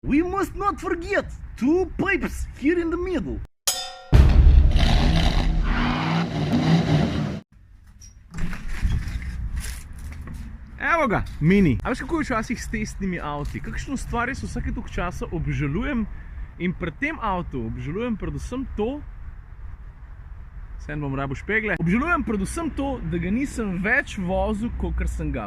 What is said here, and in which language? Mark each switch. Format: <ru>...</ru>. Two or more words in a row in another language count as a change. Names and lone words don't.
<en>We must not forget two pipes here in the middle.</en> <sl>Evo ga, Mini. A veš, kako je včasih s testnimi avti? Kakšno stvar jaz vsake toliko časa obžalujem in pri tem avtu obžalujem predvsem to, bom rabil špegle, obžalujem predvsem to, da ga nisem več vozil, kakor sem ga.</sl>